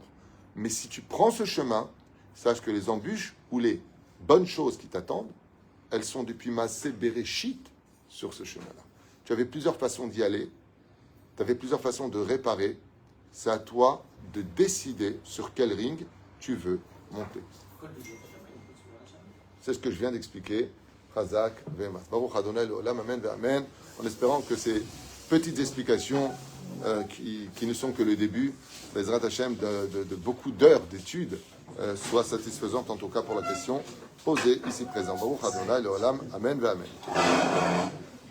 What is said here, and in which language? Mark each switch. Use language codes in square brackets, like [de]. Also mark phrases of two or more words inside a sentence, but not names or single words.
[fr] Mais si tu prends ce chemin, sache que les embûches ou les bonnes choses qui t'attendent, elles sont depuis [he] מעשה בראשית [fr] sur ce chemin-là. Tu avais plusieurs façons d'y aller, tu avais plusieurs façons de réparer. C'est à toi de décider sur quel ring tu veux monter. C'est ce que je viens d'expliquer. [he] חזק ואמץ. ברוך אדוני לעולם, אמן ואמן. [fr] En espérant que ces petites explications qui ne sont que le début, [he] בעזרת השם, [fr] de beaucoup d'heures d'études, soient satisfaisantes en tout cas pour la question posée ici présent. [he] ברוך אדוני לעולם, אמן ואמן.